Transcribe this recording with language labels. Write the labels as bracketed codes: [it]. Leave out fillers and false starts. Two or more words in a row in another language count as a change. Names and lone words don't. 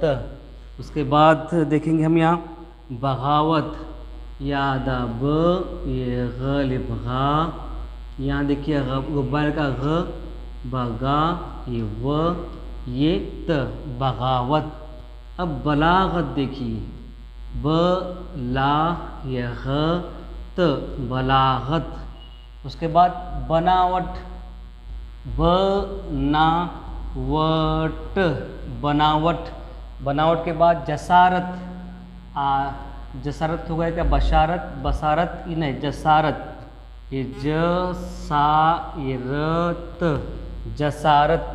[hi] उसके बाद देखेंगे हम यहाँ बगावत, यादा ब ये गलिब गा। यहाँ देखिए गुब्बारे का ग, बगा ये व ये त, बगावत। अब बलागत देखिए ब ला ये ह त, बलागत। उसके बाद बनावट, बनावट, बनावट। बनावट के बाद जसारत, जसारत हो गया क्या बशारत, बसारत ये नहीं जसारत, ये जसारत, जसारत।